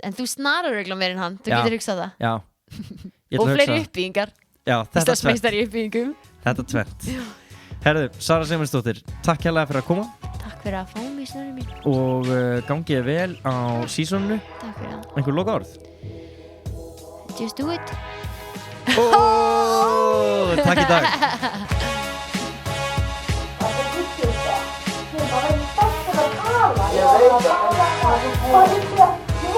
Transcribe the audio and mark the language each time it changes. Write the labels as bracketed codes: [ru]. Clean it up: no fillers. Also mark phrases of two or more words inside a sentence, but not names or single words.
[is] En þú snarar örugglega meir en hann, þú Já. getur hugsað það. Já. Ég ætla Og að fleiri hugsa- uppbyggingar. Já, þetta tvennt. Íslandsmeistari í uppbyggingum. Þetta tvennt. Herðu, Sara Sigmundsdóttir, takk hérlega fyrir að koma Takk fyrir að fá mig, Snorri mín. og gangið vel á sísoninu. Takk fyrir það. Einhver loka orð? [en] Just do it. [is] Takk í dag. Ég veit það.